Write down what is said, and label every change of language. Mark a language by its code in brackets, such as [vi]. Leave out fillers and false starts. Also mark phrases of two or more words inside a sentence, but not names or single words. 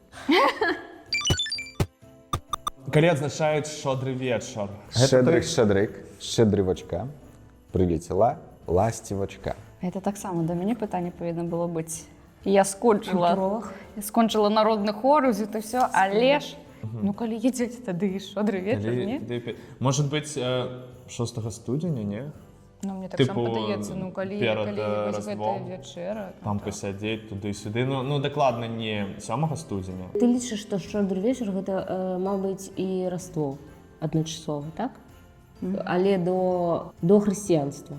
[be] Калі адзначаюць шодры вечар. Шчедрывачка. Прылецела ласцівачка. Это так само, до мяне пытанне павінна было быць. Я скончыла народны хор, [ru] это все, [be] але ж, ну, калі едзеце, тады шодры вечар, не? [ru] Может быть, [be] 6 студзеня, не? Ну, мне так Типу, само падаецца, ну, калі перад, вось Раздвом. гэтая вячэра. Там пасядзець туды-сюды. Ну, дакладна не 7 студзеня. Ты лічыш, што шчодры вечар гэта маў быць і раствол адначасовы, так? Але до хрысціянства.